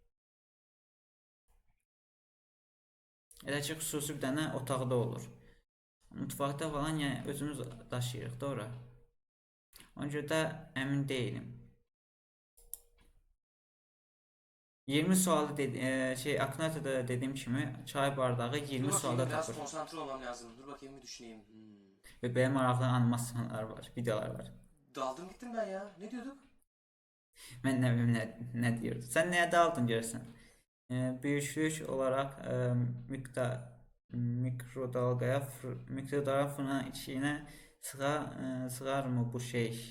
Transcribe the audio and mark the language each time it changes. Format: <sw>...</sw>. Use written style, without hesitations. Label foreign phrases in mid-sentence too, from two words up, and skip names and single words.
<az>Elə ki xüsusi bir dənə otaqda olur. Mutfaqda falan yəni özümüz daşıyırıq da ora. Ona görə də əmin deyiləm. 20 sualı Aknator'da dediğim kimi çay bardağı</az> <tr>Dur</tr> <az>20</az> <tr>bakayım,</tr> <az>sualda</az> <tr>biraz</tr> <az>tapır.</az> <tr>konsantre olmam lazım. Dur bakayım bir düşüneyim. Ve benim maraqlı animasyonlar var, videolar var. Daldım gittim ben ya. Ne diyorduk? Ben ne bileyim ne diyordu. Sen neye daldın görsen? Büyüklük olarak mikrodalga fırının içine sığar mı bu şey?</tr>